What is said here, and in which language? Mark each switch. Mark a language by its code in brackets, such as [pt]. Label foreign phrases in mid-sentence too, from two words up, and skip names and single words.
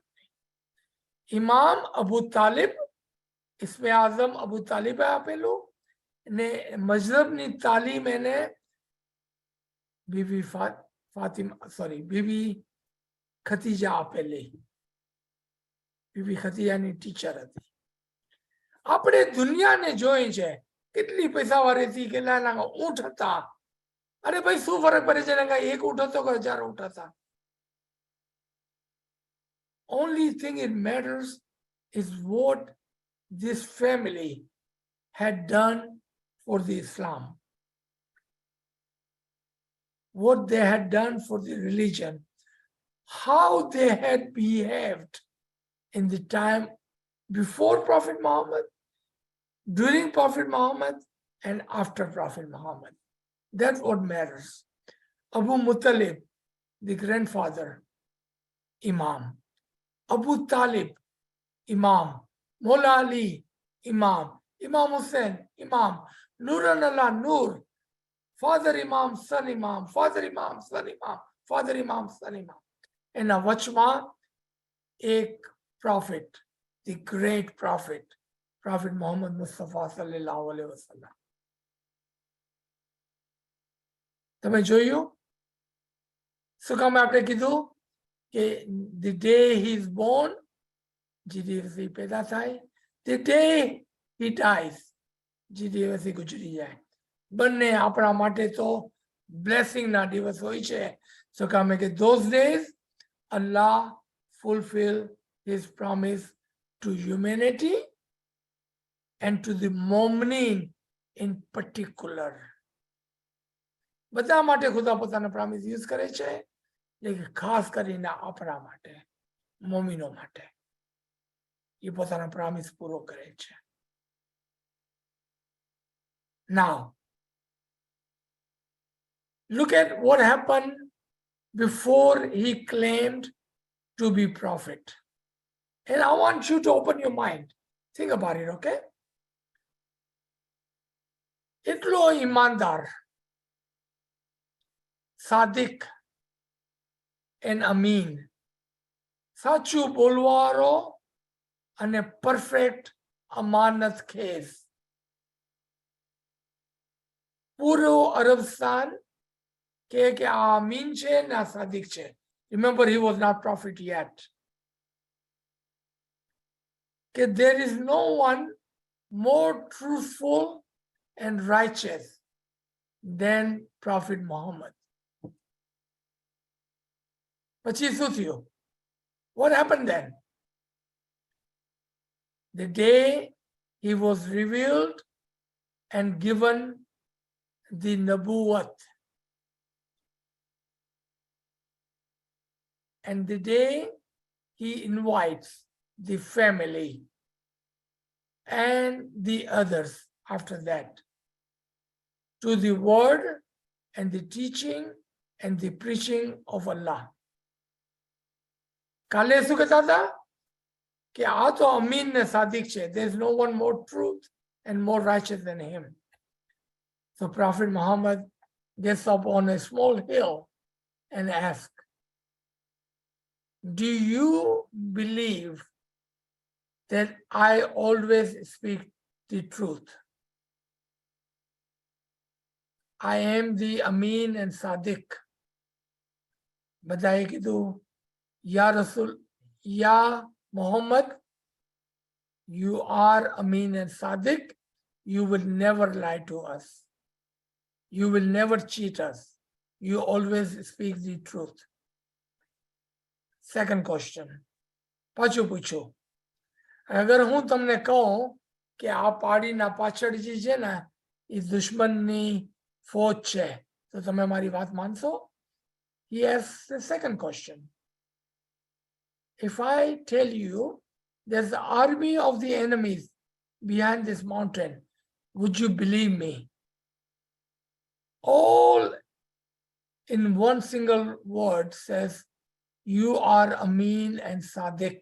[gu] ઇમામ અબુ તાલિબ, ઇસ્મે આઝમ અબુ તાલિબે આપેલું ને મઝહબની તાલીમ એને બીવી ફાતિમા બીવી ખતીજા આપેલી. બીબી ખતિયાની ટીચર હતી. આપણે દુનિયાને જોઈ છે, કેટલી પૈસાવાળી હતી, કેટલા ઊંટ હતા. અરે ભાઈ શું ફરક પડે છે ને, એક ઊંટ હતો કે 1000 ઊંટ હતા. [en] Only thing it matters is what this family had done for the Islam, what they had done for the religion, how they had behaved in the time before Prophet Muhammad, during Prophet Muhammad, and after Prophet Muhammad. That's what matters. Abu Muttalib, the grandfather, Imam. Abu Talib, Imam. Mola Ali, Imam. Imam Hussain, Imam. Nuran Allah, Nur. Father Imam, son Imam. Father Imam, son Imam. Father Imam, son Imam. And a Wachma, a prophet, the great prophet, Prophet Muhammad Mustafa [ar] صلى الله عليه وسلم. [gu] તમે જોયું શું કામ આપણે કીધું કે [en] the day he is born, [gu] જે દિવસે પેદા થાય, [en] the day he dies, [gu] જે દિવસે ગુજરી જાય, બંને આપણા માટે તો બ્લેસિંગ ના દિવસ હોય છે. શું કામ કે [en] those days Allah fulfill his promise to humanity and to the mu'minin in particular. [gu] બધા માટે ખુદા પોતાનો [en] promise use [gu] કરે છે, લેકિન ખાસ કરીને આપણા માટે, મોમિનો માટે એ પોતાનો પ્રોમિસ પૂરો કરે છે. [en] Now, look at what happened before he claimed to be prophet. And I want you to open your mind. Think about it, okay? [gu] એટલો ઈમાનદાર, સાદિક and અમીન, સાચું બોલવાળો અને પરફેક્ટ અમાનત ખેસ. પૂરો અરબસ્તાન કે આ અમીન છે ને આ સાદિક છે. [en] Remember, he was not prophet yet. There is no one more truthful and righteous than Prophet Muhammad. [gu] પછી શું થયું? [en] What happened then? The day he was revealed and given the Nabuwat, and the day he invites the family and the others after that to the word and the teaching and the preaching of Allah. [gu] કાલે શું કહેતા હતા કે આ તો અમીન ને સાદિક છે. [en] There is no one more truth and more righteous than him. So Prophet Muhammad gets up on a small hill and asks, do you believe that I always speak the truth? I am the Amin and Sadiq. [gu] બધાએ કીધું, [ar] يا رسول، يا محمد, [en] you are Amin and Sadiq. You will never lie to us. You will never cheat us. You always speak the truth. Second question. [gu] પાછું પૂછો. અગર હું તમને કહું કે આ પાડીના પાછળ જે છે ને એ દુશ્મનની ફોજ છે, તો તમે મારી વાત માનશો? [en] He asks the second question. If I tell you there's the army of the enemies behind this mountain, would you believe me? All in one single word says, you are Amin and Sadiq.